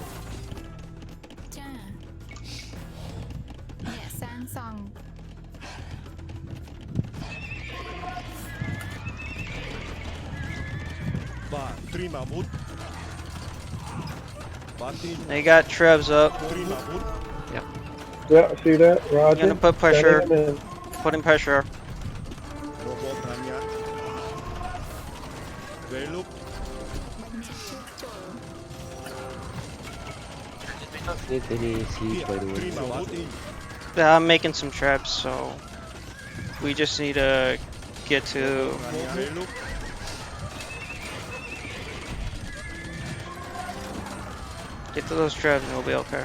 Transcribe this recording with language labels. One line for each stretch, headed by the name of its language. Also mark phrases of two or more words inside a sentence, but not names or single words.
Khmer: ចាអ្នកសាងសង់ បាទព្រីម៉ាវុធបាទទី
English: They got Trebs up.
Khmer: ព្រីម៉ាវុធ
English: Yeah, see that? Roger. Gonna put pressure. Sending him in. Putting pressure.
Khmer: របបរាញៈវេលុក អ្នកជួសជុល
English: Need any siege by the
Khmer: ព្រី
English: way.
Khmer: ម៉ាវុធ
English: Yeah, I'm making some traps, so we just need to get to.
Khmer: វេលុក
English: Get to those traps and we'll be okay.